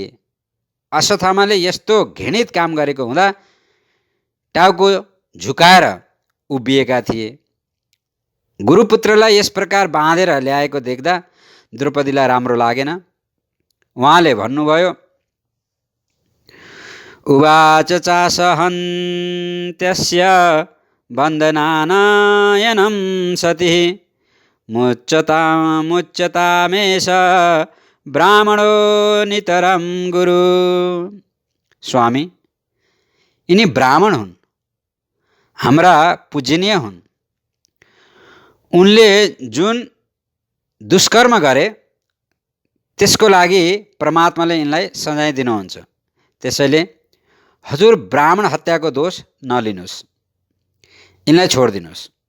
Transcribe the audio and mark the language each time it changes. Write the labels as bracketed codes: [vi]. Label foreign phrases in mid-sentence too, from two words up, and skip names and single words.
[ne] अश्वत्थामाले यस्तो घृणित काम गरेको हुँदा टाउको झुकाएर उभिएका थिए। गुरुपुत्रलाई यस प्रकार बाँधेर ल्याएको देख्दा द्रौपदीलाई राम्रो लागेन। उहाँले भन्नुभयो, [sa] उवाच चासहन्त्यस्य वन्दनानायनं सतिः मुच्यतामेष ब्राह्मणो नितरम गुरु। [ne] स्वामी, यिनी ब्राह्मण हुन्, हाम्रा पूजनीय हुन्। उनले जुन दुष्कर्म गरे त्यसको लागि परमात्माले यिनलाई सजाय दिनुहुन्छ। त्यसैले हजुर ब्राह्मण हत्याको दोष नलिनुहोस्, यिनलाई छोडिदिनुहोस्।